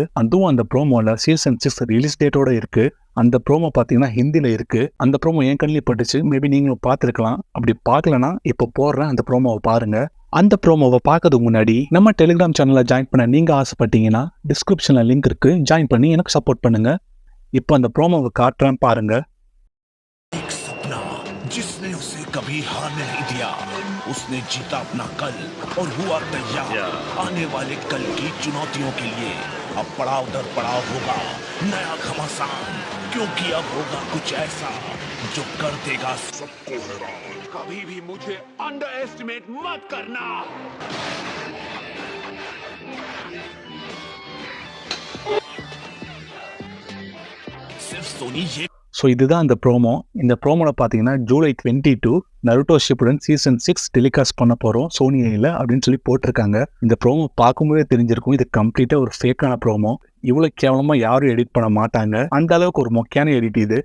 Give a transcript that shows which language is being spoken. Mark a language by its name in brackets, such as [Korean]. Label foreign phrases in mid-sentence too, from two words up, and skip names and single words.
[Tamil] அதுவும் அந்த ப்ரோமோல சீசன் 6 ரிலீஸ் டேட்டோட இருக்கு. அந்த ப்ரோமோ பார்த்தீங்கன்னா ஹிந்தியில் இருக்கு. அந்த ப்ரோமோ என் கண்ணில் பட்டுச்சு. மேபி நீங்களும் பார்த்துருக்கலாம். அப்படி பார்க்கலனா இப்போ போடுறேன் அந்த ப்ரோமோவை பாருங்க. அந்த ப்ரோமோவை பார்க்கறதுக்கு முன்னாடி நம்ம டெலிகிராம் சேனலை ஜாயின் பண்ண நீங்க ஆசைப்பட்டீங்கன்னா டிஸ்கிரிப்ஷன்ல லிங்க் இருக்கு. ஜாயின் பண்ணி எனக்கு சப்போர்ட் பண்ணுங்க. இப்போ அந்த ப்ரோமோவை காட்டுறேன் பாருங்க. [Hindi] जिसने उसे कभी हार नहीं दिया, उसने जीता अपना कल और हुआ तैयार आने वाले कल की चुनौतियों के लिए। अब पड़ाव दर पड़ाव होगा नया घमासान, क्योंकि अब होगा कुछ ऐसा जो कर देगा सबको हैरान। कभी भी मुझे अंडर एस्टिमेट मत करना। सिर्फ सोनी ये [Tamil] ஸோ இதுதான் அந்த ப்ரோமோ. இந்த ப்ரோமோவில் பார்த்தீங்கன்னா ஜூலை 22 நருட்டோ ஷிப்புடன் சீசன் 6 டெலிகாஸ்ட் பண்ண போகிறோம் சோனியில் அப்படின்னு சொல்லி போட்டிருக்காங்க. இந்த ப்ரோமோ பார்க்கும்போதே தெரிஞ்சிருக்கும் இது கம்ப்ளீட்டாக ஒரு ஃபேக்கான ப்ரோமோ. இவ்வளோ கேவலமாக யாரும் எடிட் பண்ண மாட்டாங்க. அந்த அளவுக்கு ஒரு மொக்கையான எடிட் இது.